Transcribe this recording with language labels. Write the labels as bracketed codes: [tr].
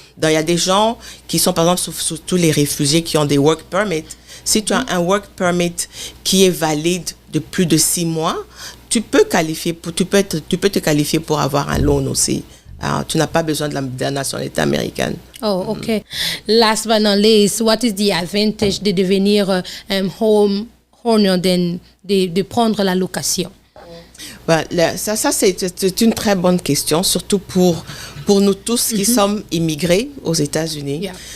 [fr] Donc, il y a des gens qui sont, par exemple, surtout les réfugiés qui ont des work permits. Si tu as un work permit qui est valide de plus de 6 mois, tu peux te qualifier pour avoir un loan aussi. Tu n'as pas besoin de la nationalité américaine. [en] Oh, okay. Last but not least, what is the advantage [fr] de devenir homeowner de prendre la location? Ça c'est une très bonne question, surtout pour nous tous qui sommes immigrés aux États-Unis.